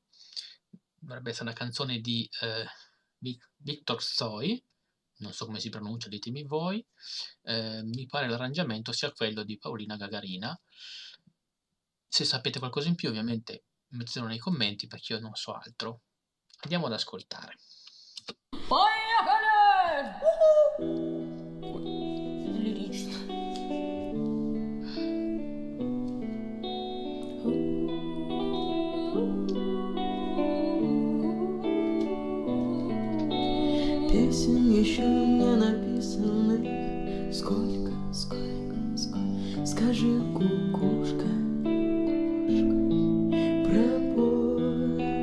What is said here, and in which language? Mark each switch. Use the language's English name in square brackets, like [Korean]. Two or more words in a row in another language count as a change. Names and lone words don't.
[Italian] Dovrebbe essere una canzone di Victor Tsoi, non so come si pronuncia, ditemi voi. Mi pare l'arrangiamento sia quello di Paolina Gagarina. Se sapete qualcosa in più, ovviamente mettetelo nei commenti perché io non so altro. Andiamo ad ascoltare. [Russian] Поехали! Лирично. Песен еще не написанных сколько, скажи, кукушка, пропой.